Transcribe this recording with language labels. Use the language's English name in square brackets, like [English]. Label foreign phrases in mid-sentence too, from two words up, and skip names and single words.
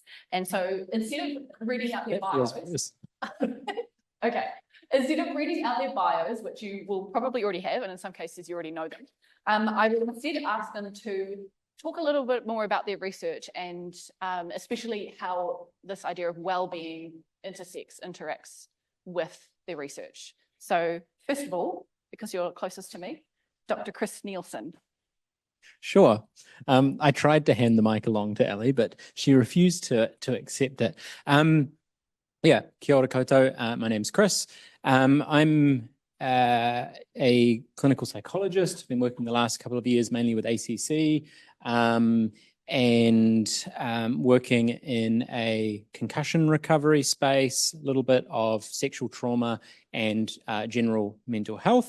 [English] And so instead of reading out their bios, instead of reading out their bios, which you will probably already have, and in some cases you already know them, I will instead ask them to talk a little bit more about their research and especially how this idea of well-being interacts with their research. So first of all, because you're closest to me, Dr. Chris Nielsen. Sure. I tried to hand the mic along to Ellie, but she refused to accept it. [Māori] Kia ora koutou. [English] My name's Chris. I'm a clinical psychologist. I've been working the last couple of years mainly with ACC and working in a concussion recovery space, a little bit of sexual trauma and general mental health.